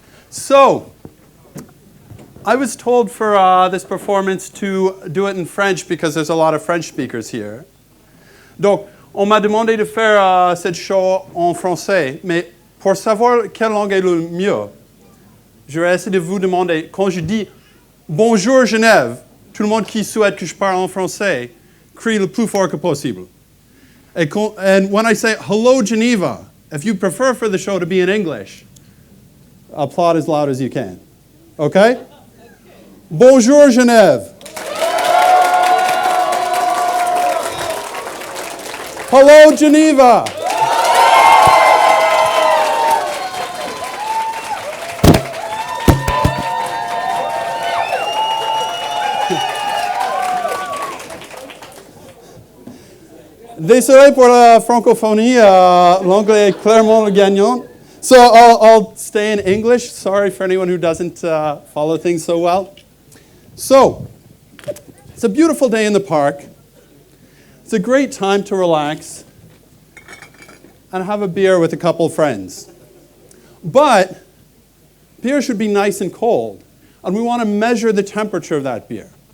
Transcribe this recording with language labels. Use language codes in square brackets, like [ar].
[en] So, I was told for this performance to do it in French because there's a lot of French speakers here. [fr] Donc, on m'a demandé de faire cette show en français, mais pour savoir quelle langue est le mieux, je vais essayer de vous demander, quand je dis Bonjour Genève, tout le monde qui souhaite que je parle en français crie le plus fort que possible. [en] And when I say Hello Geneva, if you prefer for the show to be in English, applaud as loud as you can. [fr] Okay? Bonjour Genève. [en] Hello Geneva. [fr] Désolé pour la francophonie, l'anglais est clairement le gagnant. [en] So I'll stay in English. Sorry for anyone who doesn't follow things so well. So, it's a beautiful day in the park. It's a great time to relax and have a beer with a couple friends. But beer should be nice and cold, and we want to measure the temperature of that beer.